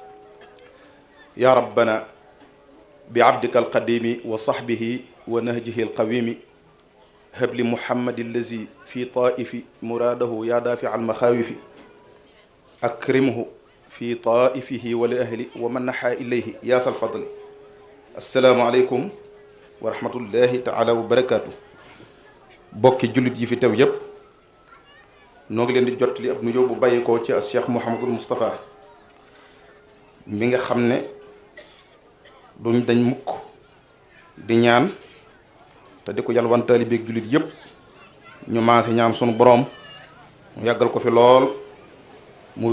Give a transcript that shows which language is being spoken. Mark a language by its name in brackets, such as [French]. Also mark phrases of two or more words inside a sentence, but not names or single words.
[Arabic] يا ربنا بعبدك القديم وصحبه ونهجه القويم هب لي محمد الذي في طائف مراده يا دافع المخاوف أكرمه في طائفه ولأهله ومن نحى إليه يا ذا الفضل السلام عليكم ورحمة الله تعالى وبركاته [Wolof] bokki jullit yi fi teew yépp noo ngi leen di jot li ab nuyoo bu bàyyikoo ci Cheikh Mouhamadul Moustapha mi nga xam ne duñ dañ mukk di ñaan te di ko yalwan taalibeeg jullit yépp ñu maase ñaan sunu boroom mu yàggal ko fi lool mu